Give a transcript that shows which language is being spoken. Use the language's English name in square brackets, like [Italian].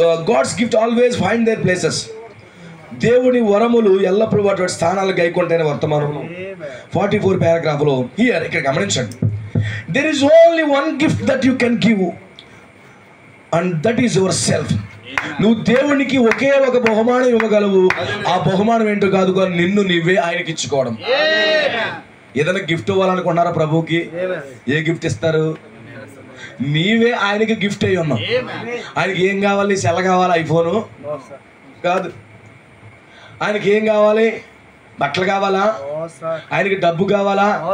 [English] God's gift always find their places. [Telugu] దేవుని వరములు ఎల్లప్పుడూ వాటి స్థానాలు గైకొంటాయని వర్తమానంలో 44 పారాగ్రాఫ్లో హియర్ ఇక్కడ గమనించండి. [English] There is only one gift that you can give, and that is yourself. [Telugu] నువ్వు దేవునికి ఒకే ఒక బహుమానం ఇవ్వగలవు. ఆ బహుమానం ఏంటో కాదు, కానీ నిన్ను నీవే ఆయనకి ఇచ్చుకోవడం. ఏదైనా గిఫ్ట్ ఇవ్వాలనుకున్నారా ప్రభుకి? ఏ గిఫ్ట్ ఇస్తారు? నీవే ఆయనకి గిఫ్ట్ అయ్యి ఉన్నావు. ఆయనకి ఏం కావాలి? సెల్ కావాలి, ఐఫోను కాదు. ఆయనకి ఏం కావాలి? బట్టలు కావాలా? ఆయనకి డబ్బు కావాలా?